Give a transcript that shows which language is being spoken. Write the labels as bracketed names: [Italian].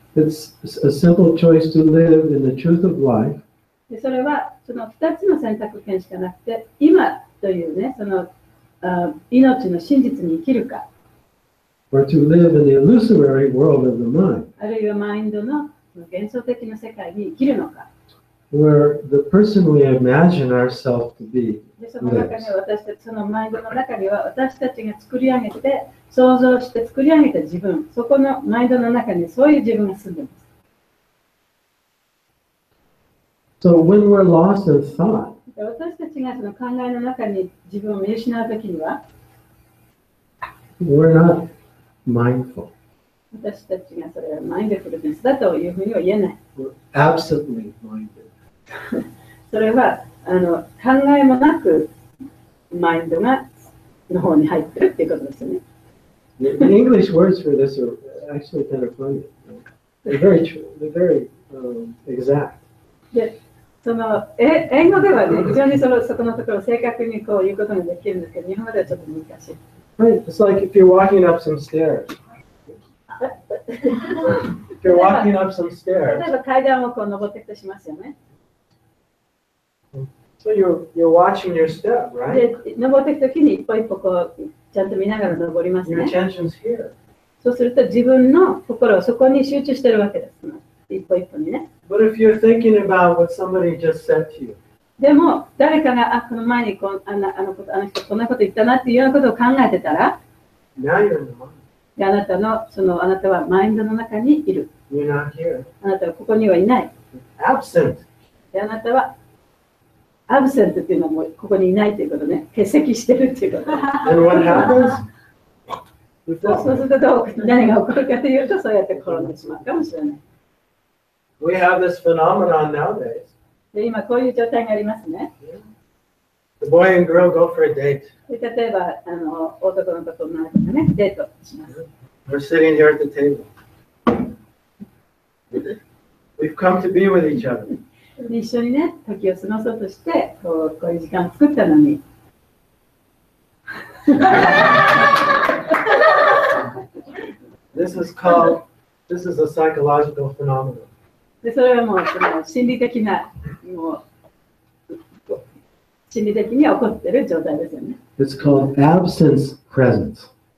[English] It's a simple choice to live in the truth of life [Japanese] でそれはその2つの選択権しかなくて、今というね、その命の真実に生きるか、 [English] or to live in the illusory world of the mind, [Japanese] あるいはマインドの幻想的な世界に生きるのか。 [English] where the person we imagine ourselves to be [Japanese] でその中には私たち、そのマインドの中には私たちが作り上げて、想像して作り上げた自分、そこのマインドの中にそういう自分が住んでいます。 [English] So when we're lost in thought, [Japanese] 私たちがその考えの中に自分を見失うときには、 [English] we're not mindful. [Japanese] 私たちがそれはマインドフルネスだというふうには言えない。 [English] We're absently minded. [Japanese] それは考えもなくマインドがの方に入ってるっていうことですよね。 [English] The English words for this are actually kind of funny. They're very true. They're very exact. [Japanese] でその英語ではね、非常にそこのところ正確にこういうことができるんですけど、日本語ではちょっと難しい。 [English] Right? It's like if you're walking up some stairs. If you're walking up some [Japanese] 例 [English] stairs, [Japanese] えば階段をこう登っていくとしますよね。 [English] so you're watching your step, right? [Japanese] で、登っていくときに一歩一歩こうちゃんと見ながら登りますね。 [English] Your attention's here. [Japanese] そうすると自分の心をそこに集中してるわけです。一歩一歩にね。 [English] But if you're thinking about what somebody just said to you, [Japanese] でも誰かがこの前にあの人こんなこと言ったなっていうようなことを考えてたら、 [English] now you're in the mind. [Japanese] であなたはマインドの中にいる。 [English] You're not here. [Japanese] あなたはここにはいない。 [English] Absent. [Japanese] であなたはアブセントっていうのはもうここにいないということね。欠席してるっていうこと。 [English] And what happens? [Japanese] そうすると何が起こるかというと、そうやって転んでしまうかもしれない。 [English] We have this phenomenon nowadays. [Japanese] で今こういう状態がありますね。 [English] The boy and girl go for a date. [Japanese] で例えば男の子と女の子がね、デートします。 [English] We're sitting here at the table. We've come to be with each other. [Japanese] で一緒にね、時を過ごそうとしてこういう時間を作ったのに。 [English] This is a psychological phenomenon. [Japanese] でそれはもうその心理的に起こっている状態ですよね。 [English] It's called absence presence.